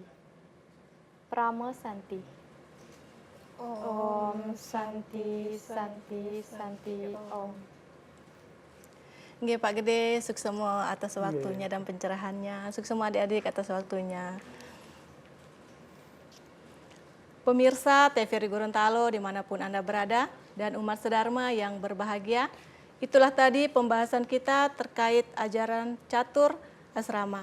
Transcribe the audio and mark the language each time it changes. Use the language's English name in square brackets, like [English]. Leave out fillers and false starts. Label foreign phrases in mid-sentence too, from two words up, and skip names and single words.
[Balinese] Prama Santi. Om Santi, Santi, Santi, Om. [Indonesian] Nggih Pak Gede, suksema atas waktunya dan pencerahannya. Suksema adik-adik atas waktunya. Pemirsa TVRI Gorontalo dimanapun Anda berada dan umat sedharma yang berbahagia, itulah tadi pembahasan kita terkait ajaran catur asrama.